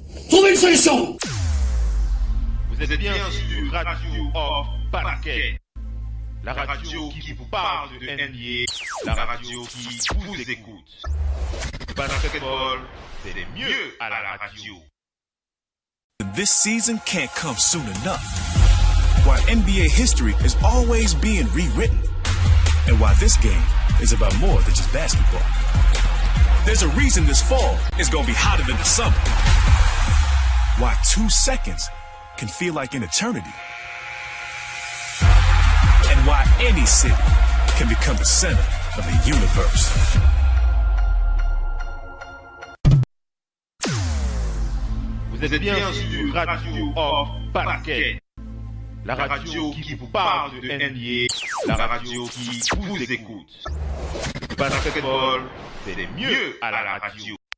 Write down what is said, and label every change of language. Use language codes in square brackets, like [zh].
[fr] Trouvez une solution! Vous êtes bien sur Radio Off Parquet. La radio qui vous parle de NBA, la radio qui vous écoute. Basketball, c'est mieux à la radio. [en] This season can't come soon enough. Why NBA history is always being rewritten. And why this game is about more than just basketball. There's a reason this fall is gonna be hotter than the summer. Why 2 seconds can feel like an eternity. And why any city can become the center of the universe. [fr] Vous êtes bien sur Radio Off Basket, la radio qui vous parle de NBA, la radio qui vous écoute. Basketball, c'est mieux à la radio.